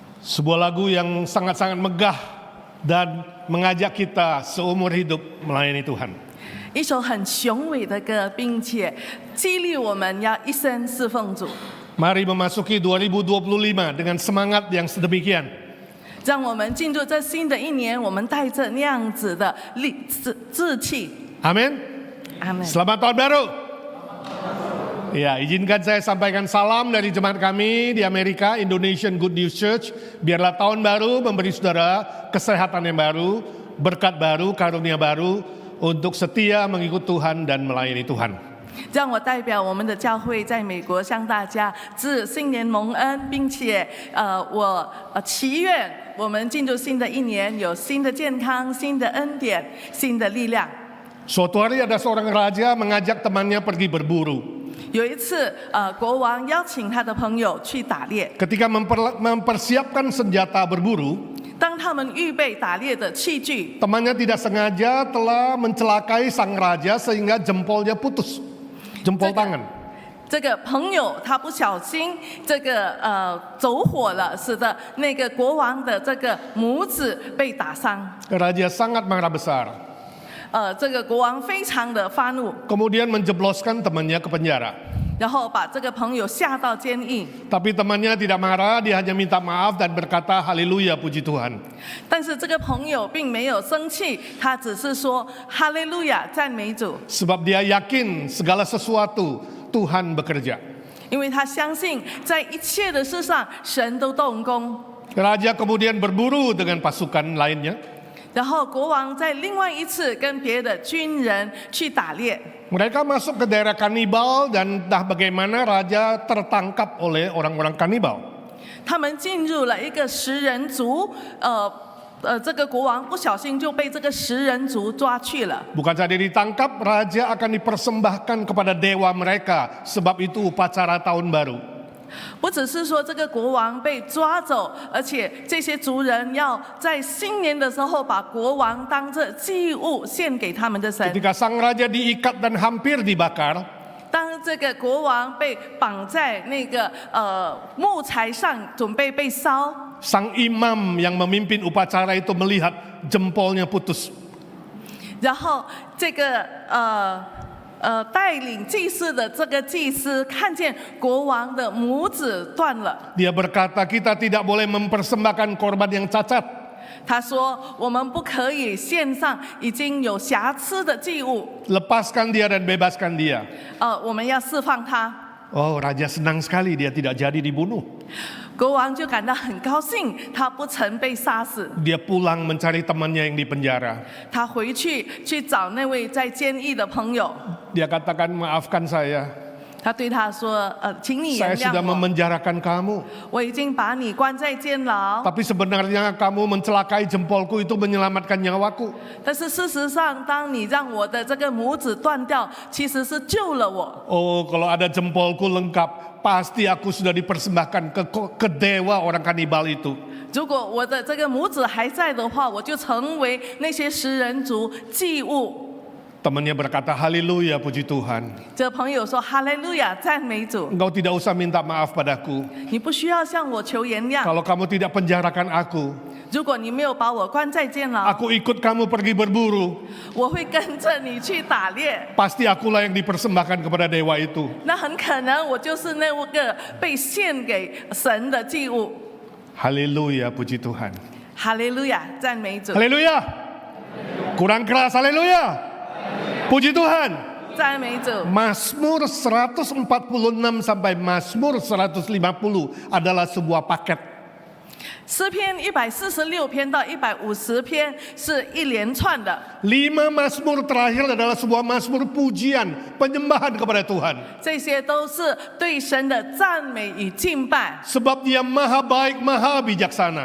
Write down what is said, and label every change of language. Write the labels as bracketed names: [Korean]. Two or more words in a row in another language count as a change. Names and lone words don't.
[Indonesian] Sebuah lagu yang sangat-sangat megah dan mengajak kita seumur hidup melayani Tuhan. [Chinese] 一首很雄伟的歌，并且激励我们要一生侍奉主。 [Indonesian] Mari memasuki 2025 dengan semangat yang sedemikian. [Chinese] 让我们进入这新的一年，我们带着那样子的志气。 [Indonesian] Amin. [Chinese] 阿门。 [Indonesian] Selamat tahun baru. Ya, izinkan saya sampaikan salam dari jemaat kami di Amerika, Indonesian Good News Church. Biarlah tahun baru memberi saudara kesehatan yang baru, berkat baru, karunia baru untuk setia mengikut Tuhan dan melayani Tuhan. [Chinese] 让我代表我们的教会在美国向大家致新年蒙恩，并且我祈愿我们进入新的一年有新的健康、新的恩典、新的力量。 [Indonesian] Suatu hari ada seorang raja mengajak temannya pergi berburu. [Chinese] 有一次，国王邀请他的朋友去打猎。 [Indonesian] Ketika mempersiapkan senjata berburu, [Chinese] 当他们预备打猎的器具， [Indonesian] temannya tidak sengaja telah mencelakai sang raja sehingga jempolnya putus, jempol tangan. [Chinese] 这个朋友他不小心走火了，使得那个国王的这个拇指被打伤。 [Indonesian] Raja sangat marah besar. [Chinese] 这个国王非常的发怒， [Indonesian] Kemudian menjebloskan temannya ke penjara. [Chinese] 然后把这个朋友下到监狱。 [Indonesian] Tapi temannya tidak marah, dia hanya minta maaf dan berkata haleluya, puji Tuhan. [Chinese] 但是这个朋友并没有生气，他只是说哈利路亚，赞美主， [Indonesian] Sebab dia yakin segala sesuatu Tuhan bekerja. [Chinese] 因为他相信在一切的事上神都动工。 [Indonesian] Raja kemudian berburu dengan pasukan lainnya. [Chinese] 然后国王在另外一次跟别的军人去打猎。 [Indonesian] Mereka masuk ke daerah kanibal dan entah bagaimana raja tertangkap oleh orang-orang kanibal. [Chinese] 他们进入了一个食人族，这个国王不小心就被这个食人族抓去了。 [Indonesian] Bukan saja ditangkap, raja akan dipersembahkan kepada dewa mereka, sebab itu upacara tahun baru. [Chinese] 不只是说这个国王被抓走，而且这些族人要在新年的时候把国王当作祭物献给他们的神。 [Indonesian] Ketika sang raja diikat dan hampir dibakar, [Chinese] 当这个国王被绑在那个木材上，准备被烧， [Indonesian] sang imam yang memimpin upacara itu melihat jempolnya putus. [Chinese] 然后这个带领祭祀的这个祭司看见国王的拇指断了， [Indonesian] Dia berkata, kita tidak boleh mempersembahkan korban yang cacat. [Chinese] 他说：“我们不可以献上已经有瑕疵的祭物， [Indonesian] Lepaskan dia dan bebaskan dia. [Chinese] 我们要释放他。” [Indonesian] Oh, raja senang sekali dia tidak jadi dibunuh. [Chinese] 国王就感到很高兴，他不曾被杀死。 [Indonesian] Dia pulang mencari temannya yang di penjara. [Chinese] 他回去找那位在监狱的朋友， [Indonesian] Dia katakan, maafkan saya. [Chinese] 他对他说：“请你 [Indonesian] Saya [Chinese] 原 [Indonesian] sudah [Chinese] 谅我， [Indonesian] memenjarakan kamu. [Chinese] 我已经把你关在监牢。 [Indonesian] Tapi sebenarnya kamu mencelakai jempolku itu menyelamatkan nyawaku. [Chinese] 但是事实上，当你让我的这个拇指断掉，其实是救了我。 [Indonesian] Oh, kalau ada jempolku lengkap, pasti aku sudah dipersembahkan ke dewa orang kanibal itu. [Chinese] 如果我的这个拇指还在的话，我就成为那些食人族祭物。” [Indonesian] Temannya berkata, haleluya, puji Tuhan. [Chinese] 这朋友说：“哈利路亚，赞美主！ [Indonesian] Engkau tidak usah minta maaf padaku. [Chinese] 你不需要向我求原谅。 [Indonesian] Kalau kamu tidak penjarakan aku, [Chinese] 如果你没有把我关在监牢， [Indonesian] aku ikut kamu pergi berburu. [Chinese] 我会跟着你去打猎。 [Indonesian] Pasti akulah yang dipersembahkan kepada dewa itu. [Chinese] 那很可能我就是那个被献给神的祭物。 [Indonesian] Haleluya, puji Tuhan. [Chinese] 哈利路亚，赞美主！ [Indonesian] Haleluya. Kurang keras, haleluya. Puji Tuhan. [Chinese] 赞美主！ [Indonesian] Mazmur 146 sampai Mazmur 150 adalah sebuah paket. [Chinese] 诗篇146篇到150篇是一连串的。 [Indonesian] 5 Mazmur terakhir adalah sebuah Mazmur pujian, penyembahan kepada Tuhan. [Chinese] 这些都是对神的赞美与敬拜， [Indonesian] Sebab dia maha baik, maha bijaksana.